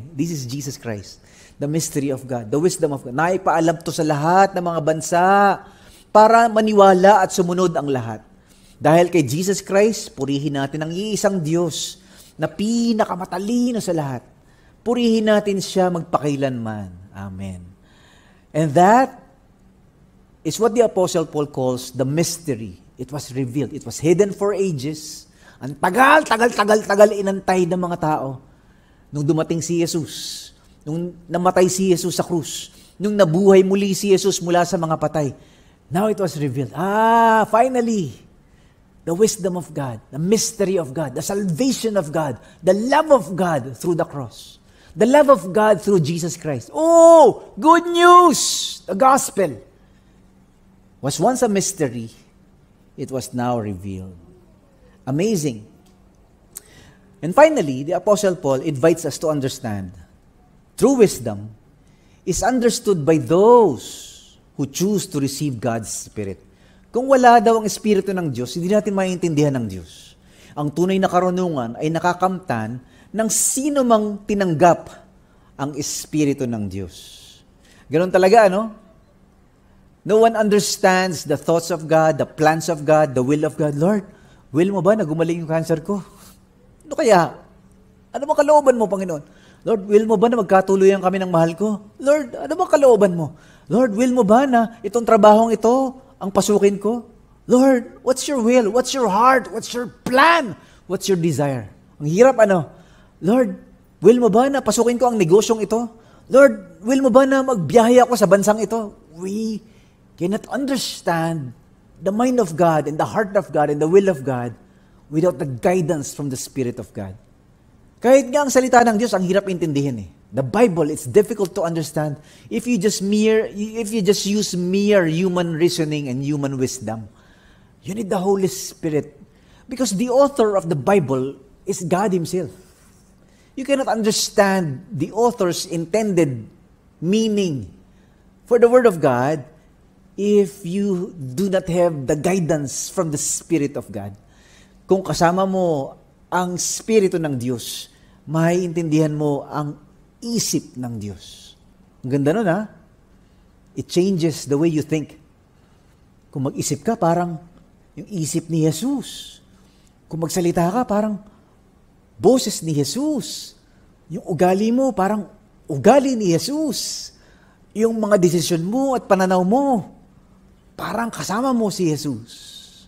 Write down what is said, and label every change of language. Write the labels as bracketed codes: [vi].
[en] This is Jesus Christ. The mystery of God. The wisdom of God. [tl] Naipaalam to sa lahat ng mga bansa para maniwala at sumunod ang lahat. Dahil kay Jesus Christ, purihin natin ang iisang Diyos na pinakamatalino sa lahat. Purihin natin siya magpakailanman. Amen. [en] And that is what the Apostle Paul calls the mystery. It was revealed. It was hidden for ages. [tl] Ang tagal inantay ng mga tao. Nung dumating si Jesus, nung namatay si Jesus sa krus, nung nabuhay muli si Jesus mula sa mga patay, [en] now it was revealed. Finally, the wisdom of God, the mystery of God, the salvation of God, the love of God through the cross, the love of God through Jesus Christ. Oh, good news! The gospel was once a mystery. it was now revealed. Amazing. And finally, the Apostle Paul invites us to understand, true wisdom is understood by those who choose to receive God's Spirit. [tl] Kung wala daw ang Espiritu ng Diyos, hindi natin maintindihan ng Diyos. Ang tunay na karunungan ay nakakamtan ng sino mang tinanggap ang Espiritu ng Diyos. Ganon talaga, ano? [en] No one understands the thoughts of God, the plans of God, the will of God. [tl] Lord, will mo ba na gumaling yung cancer ko? Ano kaya? Ano bang kalooban mo, Panginoon? Lord, will mo ba na magkatuluyan kami ng mahal ko? Lord, ano bang kalooban mo? Lord, will mo ba na itong trabahong ito ang pasukin ko? [en] Lord, what's your will? What's your heart? What's your plan? What's your desire? [tl] Ang hirap, ano? Lord, will mo ba na pasukin ko ang negosyong ito? Lord, will mo ba na magbiyahe ako sa bansang ito? [en] We cannot understand the mind of God and the heart of God and the will of God without the guidance from the Spirit of God. [tl] Kahit nga ang salita ng Diyos, ang hirap intindihin eh. [en] The Bible, it's difficult to understand if you just use mere human reasoning and human wisdom. You need the Holy Spirit because the author of the Bible is God Himself. You cannot understand the author's intended meaning for the Word of God if you do not have the guidance from the Spirit of God. [tl] Kung kasama mo ang Espiritu ng Diyos, maiintindihan mo ang isip ng Diyos. Ang ganda nun, ha? [en] It changes the way you think. [tl] Kung mag-isip ka, parang yung isip ni Jesus. Kung magsalita ka, parang boses ni Jesus. Yung ugali mo, parang ugali ni Jesus. Yung mga desisyon mo at pananaw mo, parang kasama mo si Jesus.